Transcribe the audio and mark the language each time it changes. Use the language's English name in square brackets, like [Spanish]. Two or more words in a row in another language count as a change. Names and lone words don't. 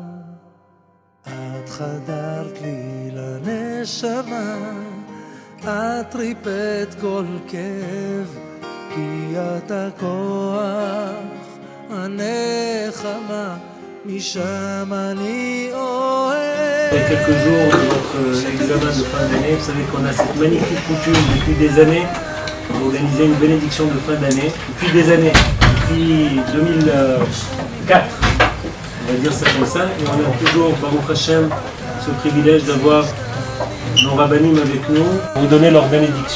[Hebrew] את חדרת לי לנשמה, את ריפאת כל כאב, כי את הכוח, הנחמה, משם אני אוהב. [French] Quelques jours de votre examen de fin d'année, vous savez qu'on a cette magnifique coutume depuis des années d'organiser une bénédiction de fin d'année. Depuis des années, depuis 2004, on va dire ça comme ça, et on a toujours, [Hebrew] ברוך השם, [French] ce privilège d'avoir nos rabbinim avec nous pour vous donner leur bénédiction.